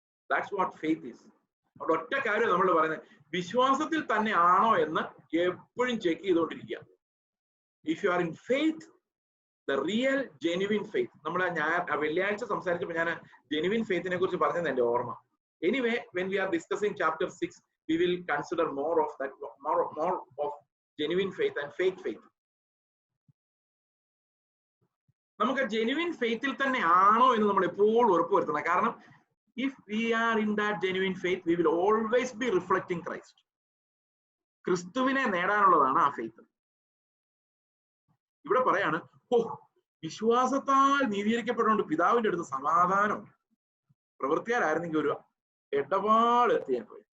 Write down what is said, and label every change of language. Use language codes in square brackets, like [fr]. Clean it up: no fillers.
[en] That's what faith is. [ml] അവിടെ ഒറ്റ കാര്യം നമ്മൾ പറയുന്നത്, വിശ്വാസത്തിൽ തന്നെ ആണോ എന്ന് എപ്പോഴും ചെക്ക് ചെയ്തുകൊണ്ടിരിക്കുക. [en] If you are in faith, the real genuine faith. [ml] നമ്മൾ വെള്ളിയാഴ്ച സംസാരിച്ചപ്പോൾ ഞാൻ ജെനുവിൻ ഫെയ്ത്തിനെ കുറിച്ച് പറഞ്ഞത് എന്റെ ഓർമ്മ. [en] Anyway, when we are discussing chapter 6, we will consider more of that, more of genuine faith and fake faith. [ml] നമുക്ക് ജെനുവിൻ ഫെയ്ത്തിൽ തന്നെ ആണോ എന്ന് നമ്മൾ എപ്പോഴും ഉറപ്പുവരുത്തണം. [en] കാരണം if we are in that genuine faith, we will always be reflecting Christ. [ml] ക്രിസ്തുവിനെ നേടാനുള്ളതാണ് ആ ഫെയ്ത്ത്. ഇവിടെ പറയാണ്, ഓ വിശ്വാസത്താൽ നീതീകരിക്കപ്പെട്ടുകൊണ്ട് പിതാവിന്റെ അടുത്ത് സമാധാനം, പ്രവൃത്തിയാലായിരുന്നെങ്കിൽ ഒരു ഇടപാട് എത്തിയാൻ പോയി.